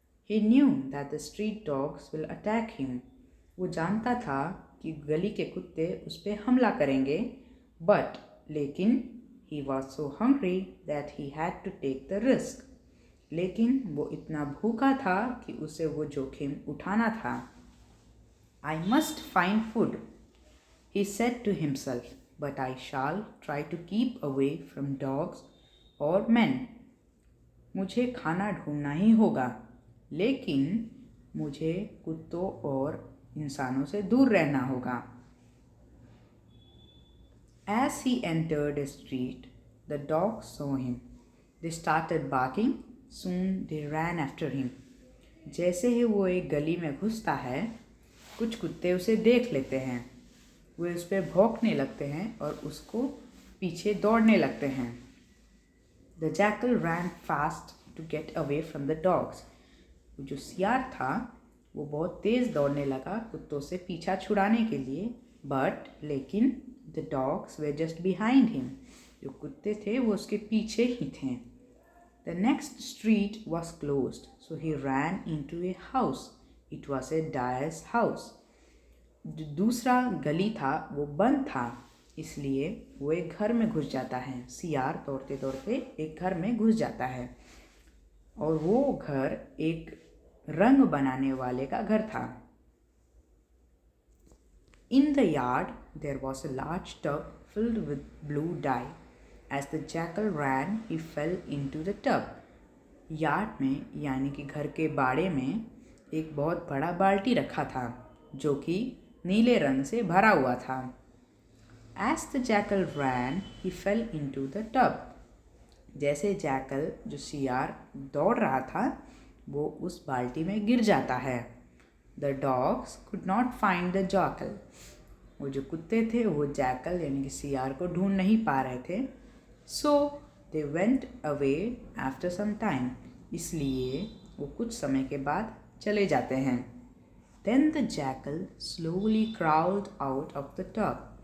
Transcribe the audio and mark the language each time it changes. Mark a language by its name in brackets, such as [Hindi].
[English] He knew that the street dogs will attack him. [Hindi] वो जानता था कि गली के कुत्ते उस पर हमला करेंगे, लेकिन [English] he was so hungry that he had to take the risk. [Hindi] लेकिन वो इतना भूखा था कि उसे वो जोखिम उठाना था। [English] I must find food, he said to himself, but I shall try to keep away from dogs or men. [Hindi] मुझे खाना ढूंढना ही होगा, लेकिन मुझे कुत्तों और इंसानों से दूर रहना होगा। [English] As he entered a street, the dogs saw him. They started barking. Soon they ran after him. [Hindi] जैसे ही वो एक गली में घुसता है, कुछ कुत्ते उसे देख लेते हैं। वे उस पर भौंकने लगते हैं और उसको पीछे दौड़ने लगते हैं। [English] The jackal ran fast to get away from the dogs. [Hindi] वो जो सियार था वो बहुत तेज़ दौड़ने लगा कुत्तों से पीछा छुड़ाने के लिए, लेकिन [English] The dogs were just behind him. [Hindi] जो कुत्ते थे वो उसके पीछे ही थे। [English] The next street was closed, so he ran into a house. It was a dyer's house. [Hindi] जो दूसरा गली था वो बंद था, इसलिए वो एक घर में घुस जाता है। सियार दौड़ते दौड़ते एक घर में घुस जाता है और वो घर एक रंग बनाने वाले का घर था। [English] In the yard, there was a large tub filled with blue dye. As the jackal ran, he fell into the tub. [Hindi] Yard में यानी कि घर के बाड़े में एक बहुत बड़ा बाल्टी रखा था जो कि नीले रंग से भरा हुआ था। [English] As the jackal ran, he fell into the tub. [Hindi] जैसे जैकल जो सियार दौड़ रहा था वो उस बाल्टी में गिर जाता है। [English] The dogs could not find the jackal. [Hindi] वो जो कुत्ते थे वो जैकल यानी कि सियार को ढूंढ नहीं पा रहे थे। [English] So they went away after some time. [Hindi] इसलिए वो कुछ समय के बाद चले जाते हैं। [English] Then the jackal slowly crawled out of the tub.